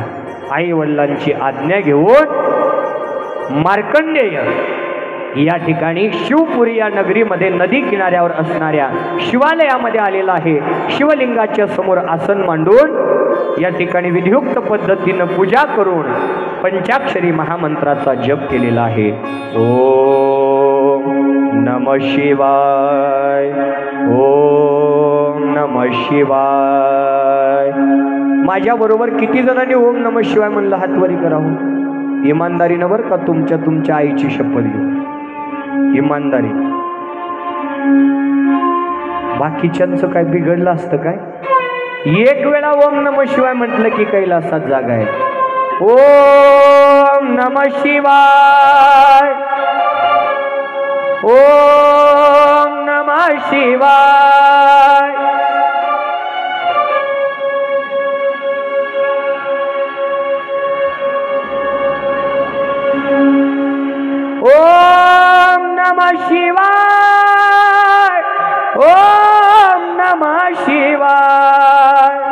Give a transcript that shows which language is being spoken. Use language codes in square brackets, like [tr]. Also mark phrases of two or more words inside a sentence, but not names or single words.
[mr] आई वडिलांची आज्ञा घेऊन मार्कंडेय या ठिकाणी शिवपुरी या नगरीमध्ये नदी किनाऱ्यावर असणाऱ्या शिवालयामध्ये आलेला आहे. शिवलिंगाच्या समोर आसन मांडून या ठिकाणी विधियुक्त पद्धतीनं पूजा करून पंचाक्षरी महामंत्राचा जप केलेला आहे. [sa] ओम नमः शिवाय, ओम नमः शिवाय. [mr] माझ्या बरोबर किती जणांनी [sa] ओम नमः शिवाय [mr] म्हणलं हातवरी करावं? इमानदारीनं बरं का, तुमच्या आईची शपथ घेऊ, इमानदारी. बाकीच्यांचं काय बिघडलं असतं काय? एक वेळा [sa] ओम नमः शिवाय [mr] म्हटलं की कैलासात जागा आहे. [sa] ओम नमः शिवाय, ओम नमः शिवाय. ओम नमः शिवाय, ओम नमः शिवाय.